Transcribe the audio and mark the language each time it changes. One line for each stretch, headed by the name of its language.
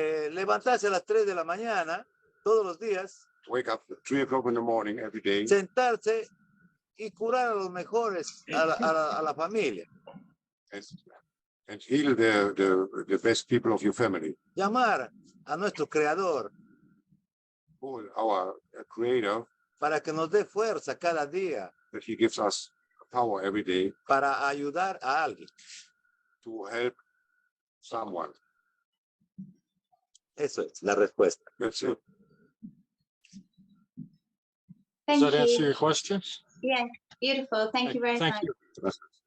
Spanish: Levantarse a las 3 de la mañana, todos los días.
English: Wake up at 3 o'clock in the morning every day.
Spanish: Sentarse y curar a los mejores, a la familia.
English: And heal the best people of your family.
Spanish: Llamar a nuestro creador.
English: Our creator.
Spanish: Para que nos dé fuerza cada día.
English: That he gives us power every day.
Spanish: Para ayudar a alguien.
English: To help someone.
Spanish: Eso es la respuesta.
English: That's it. Thank Does that you. answer your question? Yes, beautiful. Thank you very much.